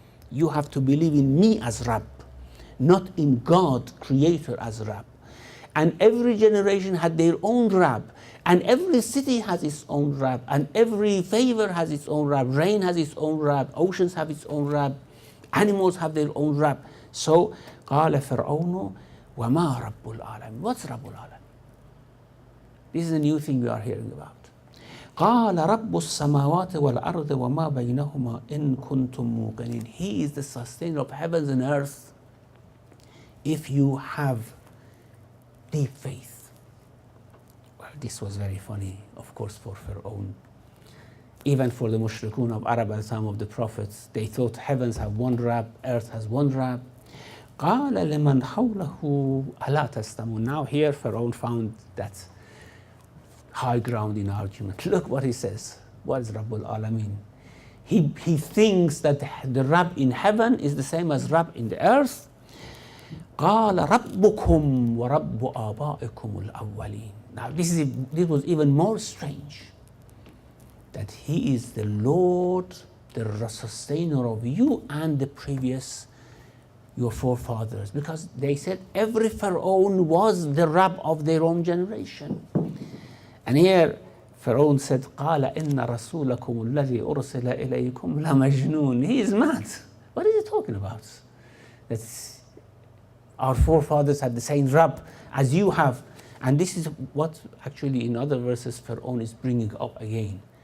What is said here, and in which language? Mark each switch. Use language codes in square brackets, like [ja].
[en] You have to believe in me as Rabb, not in God, creator, as Rabb. And every generation had their own Rabb, and every city has its own Rabb, and every favor has its own Rabb, rain has its own Rabb, oceans have its own Rabb, animals have their own Rabb. [ar] So, قال فرعون وما رب العالمين. [en] What's [ar] رب العالمين? [en] This is a new thing we are hearing about. [ar] قال رب السماوات والأرض وما بينهما إن كنتم موقنين. [en] He is the sustainer of heavens and earth if you have deep faith. Well, this was very funny, of course, for Pharaoh. Even for the mushrikun of Arab at the time of the prophets, they thought heavens have one Rabb, earth has one Rabb. [ar] قال لمن حوله ألا تستمعون. [en] Now here Pharaoh found that high ground in argument. Look what he says. What is Rabbul Alameen? He thinks that the Rabb in heaven is the same as Rabb in the earth. [ar] قال ربكم ورب آبائكم الأولين. [en] Now this was even more strange. That he is the Lord, the sustainer of you and the previous, your forefathers. Because they said every Pharaoh was the Rabb of their own generation. And here Pharaoh said, [ar] قال إن رسولكم الذي أرسل إليكم لمجنون. [en] He is mad. What is he talking about? That's our forefathers had the same Rabb as you have. And this is what actually in other verses Pharaoh is bringing up again.